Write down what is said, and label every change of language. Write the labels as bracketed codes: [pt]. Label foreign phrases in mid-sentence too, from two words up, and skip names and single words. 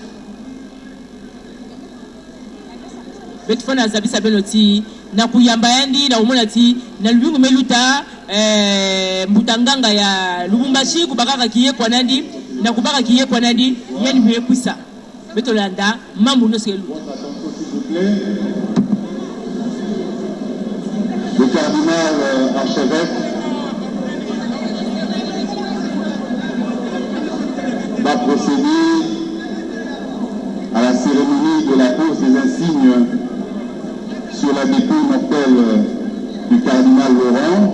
[kg] betu fona zabisa benoti na kuyamba yandi na umona ti na lumingu meluta mbutanganga ya Lubumbashi kubakaka kiyeko nandi na kubaka kiyeko nandi yani mekuisa beto landa mambo no selu. [fr] Le cardinal archevêque va procéder à la cérémonie de la pose des insignes sur la dépouille mortelle du cardinal Laurent.